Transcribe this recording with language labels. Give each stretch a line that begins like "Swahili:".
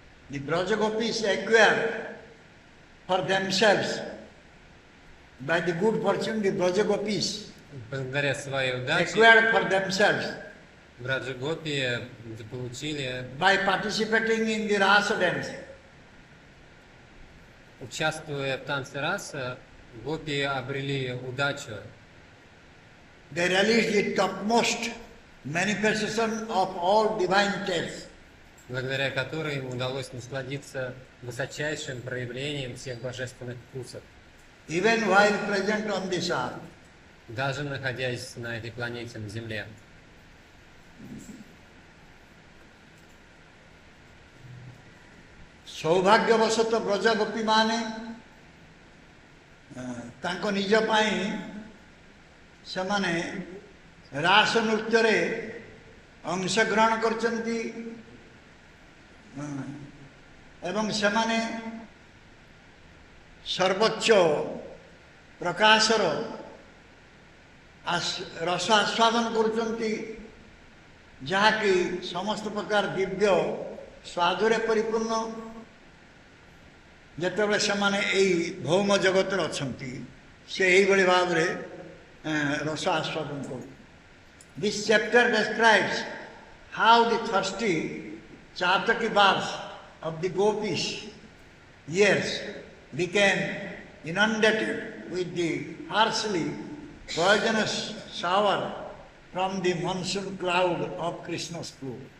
English: The Braja Gopis acquired for themselves, by the good fortune, the Braja Gopis
Russian: Благодаря своей удаче
English: acquired for themselves,
Russian: Браджа Гопи получили,
English: by participating in the rasa dance.
Russian: участвуя в танце раса, гопи обрели удачу.
English: They realized the topmost manifestation of all divine tastes.
Russian: Благодаря которой им удалось насладиться высочайшим проявлением всех божественных вкусов,
English: Even while present on this earth.
Russian: даже находясь на этой планете, на Земле.
Odia: ସୌଭାଗ୍ୟବଶତଃ ବ୍ରଜ ଗୋପୀମାନେ ତାଙ୍କ ନିଜ ପାଇଁ ସେମାନେ ରାସ ନୃତ୍ୟରେ ଅଂଶଗ୍ରହଣ କରିଛନ୍ତି ଏବଂ ସେମାନେ ସର୍ବୋଚ୍ଚ ପ୍ରକାଶର ରସ ଆସ୍ୱାଦନ କରୁଛନ୍ତି, ଯାହାକି ସମସ୍ତ ପ୍ରକାର ଦିବ୍ୟ ସ୍ୱାଦରେ ପରିପୂର୍ଣ୍ଣ। ଯେତେବେଳେ ସେମାନେ ଏଇ ଭୌମ ଜଗତରେ ଅଛନ୍ତି, ସେ ଏଇଭଳି ଭାବରେ ରସ ଆସ୍ୱାଦନ କରୁ।
English: This chapter describes how the thirsty Chataki bars of the gopis' ears became inundated with the harshly poisonous shower from the monsoon cloud of Krishna's flow.